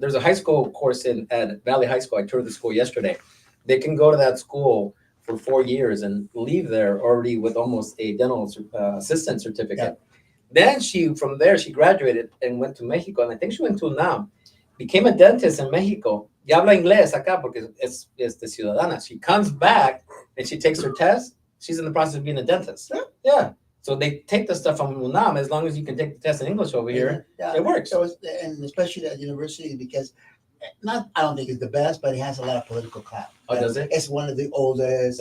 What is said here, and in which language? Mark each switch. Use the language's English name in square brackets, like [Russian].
[English] There's a high school course at Valley High School. I toured the school yesterday. They can go to that school for 4 years and leave there already with almost a dental assistant certificate. Then from there she graduated and went to Mexico, and I think she went to UNAM, became a dentist in Mexico. [Spanish] Y habla inglés acá porque es de ciudadana. [English] She comes back and she takes her test. She's in the process of being a dentist. Yeah. So they take the stuff from UNAM. As long as you can take the test in English over here, it works. So and especially at university, because I don't think it's the best, but it has a lot of political clout. Oh, does it? It's one of the oldest.